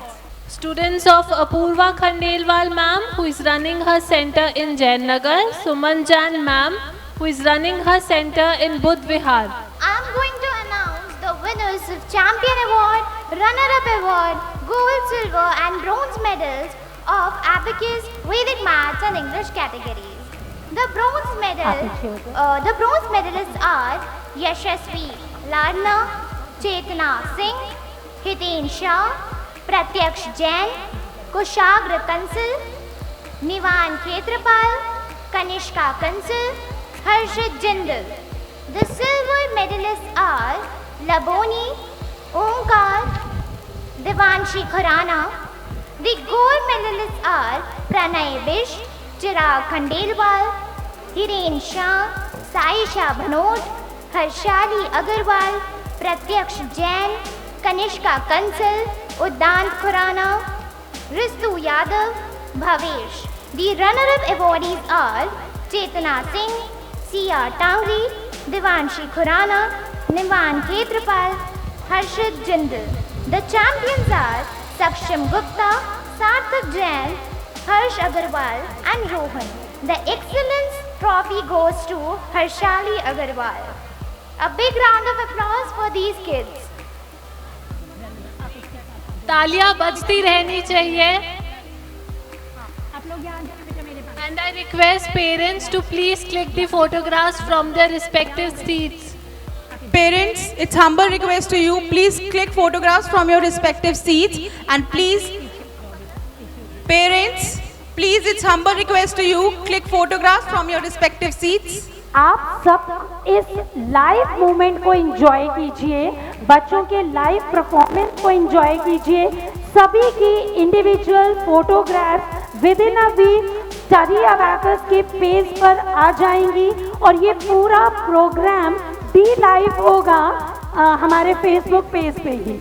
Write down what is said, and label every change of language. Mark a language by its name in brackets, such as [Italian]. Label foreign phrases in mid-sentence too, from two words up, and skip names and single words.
[English] Students of Apurva Khandelwal ma'am, who is running her center in Jain Nagar, Suman Jain ma'am, who is running her center in Buddh Vihar. I'm going to announce the winners of Champion Award, Runner-Up Award, Gold, Silver and Bronze medals of Abacus, Vedic Maths and English categories. The bronze medalists are Yashasvi Ladna, Chetna Singh, Hiten Shah, Pratyaksh Jain, Kushagra Kansal, Nivan Khetrapal, Kanishka Kansal, Harshit Jindal. The silver medalists are Laboni, Omkar, Devanshi Khurana. The gold medalists are Pranay Bish, Chirag Khandelwal, Hiren Shah, Saisha Bhanot, Harshali Agarwal, Pratyaksh Jain, Kanishka Kansal, Uddant Khurana, Ristu Yadav, Bhavesh. The runner-up awardees are Chetna Singh, C.R. Tangri, Devanshi Khurana, Nivan Khetrapal, Harshit Jindal. The champions are Saksham Gupta, Sarthak Jain, Harsh Agarwal and Rohan. The excellence trophy goes to Harshali Agarwal. A big round of applause for these kids. [Hindi] तालियां बजती रहनी चाहिए. [English] And I request parents to please click the photographs from their respective seats. Parents, it's humble request to you, please click photographs from your respective seats and please, parents, please it's humble request to you, click photographs from your respective seats. [Hindi] आप सब इस [English] live moment [Hindi] को एंजॉय कीजिए, बच्चों के [English] live performance [Hindi] को एंजॉय कीजिए. सभी की [English] individual photographs within a week [Hindi] स्टडी अबैकस के पेज पर आ जाएंगी और ये पूरा प्रोग्राम भी लाइव होगा हमारे फेसबुक पेज पे ही.